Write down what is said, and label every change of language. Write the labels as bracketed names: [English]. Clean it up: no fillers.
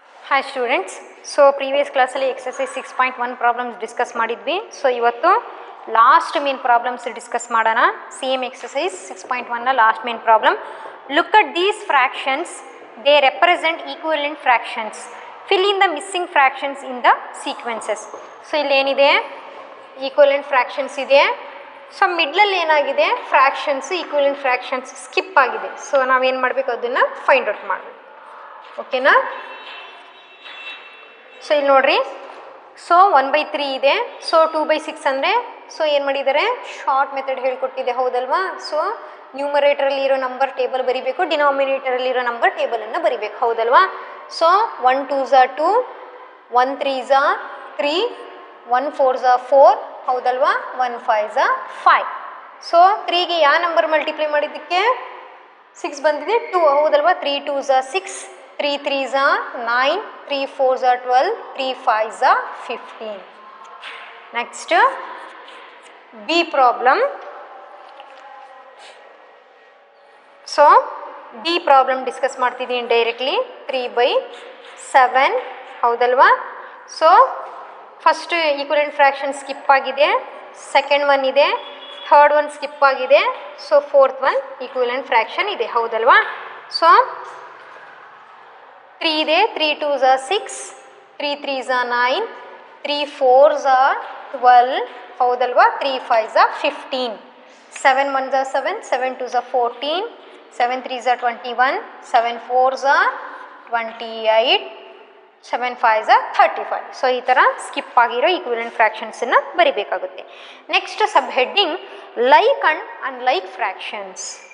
[Kannada] Hi students, so previous class ಅಲ್ಲಿ exercise 6.1 problems discuss ಮಾಡಿದ್ವಿ. So ಇವತ್ತು last main problems discuss ಮಾಡೋಣ. [English] Same exercise 6.1 ನ last main problem. Look at these fractions, they represent equivalent fractions. Fill in the missing fractions in the sequences. [Kannada] So ಇಲ್ಲಿ ಏನಿದೆ, equivalent fractions ಇದೆ. So ಮಿಡ್ಲಲ್ಲಿ ಏನಾಗಿದೆ, fractions equivalent fractions skip ಆಗಿದೆ. So ನಾವೇನು ಮಾಡಬೇಕು, ಅದನ್ನು ಫೈಂಡ್ ಔಟ್ ಮಾಡಬೇಕು. ಓಕೆನಾ? ಸೊ ಇಲ್ಲಿ ನೋಡ್ರಿ, ಸೊ 1/3 ಇದೆ. ಸೊ 2/6 ಅಂದರೆ, ಸೊ ಏನು ಮಾಡಿದ್ದಾರೆ, ಶಾರ್ಟ್ ಮೆಥಡ್ ಹೇಳ್ಕೊಟ್ಟಿದೆ, ಹೌದಲ್ವಾ? ಸೊ ನ್ಯೂಮರೇಟರಲ್ಲಿ ಇರೋ ನಂಬರ್ ಟೇಬಲ್ ಬರಿಬೇಕು, ಡಿನಾಮಿನೇಟರಲ್ಲಿ ಇರೋ ನಂಬರ್ ಟೇಬಲನ್ನು ಬರಿಬೇಕು, ಹೌದಲ್ವಾ? [English] So 1 2s are 2, 1 3s are 3, 1 4s are 4, ಹೌದಲ್ವಾ? 1 5s are 5. [Kannada] ಸೊ 3ಗೆ ಯಾವ ನಂಬರ್ ಮಲ್ಟಿಪ್ಲೈ ಮಾಡಿದ್ದಕ್ಕೆ 6 ಬಂದಿದೆ, 2, ಹೌದಲ್ವಾ? [English] 3 2s are 6, 3 3s are 9, 3 4s are 12, 3 5s are 15. Next B problem. [Kannada] So B problem discuss ಮಾಡ್ತಿದ್ದೀನಿ ಡೈರೆಕ್ಟ್ಲಿ. 3/7, ಹೌದಲ್ವಾ? So first equivalent fraction skip ಆಗಿದೆ, second one ಇದೆ, third one skip ಆಗಿದೆ, so fourth one equivalent fraction ಇದೆ, ಹೌದಲ್ವಾ? [English] So 3 ಇದೆ, 3 2s are 6, 3 3s are 9, 3 4s are 12, ಹೌದಲ್ವಾ? 3 5s are 15, 7 1s are 7, 7 2s are 14, 7 3s are 21, 7 4s are 28, 7 5s are 35. [Kannada] So ಈ ಥರ skip ಆಗಿರೋ equivalent ಫ್ರ್ಯಾಕ್ಷನ್ಸನ್ನು ಬರಿಬೇಕಾಗುತ್ತೆ. [English] Next subheading like and unlike fractions.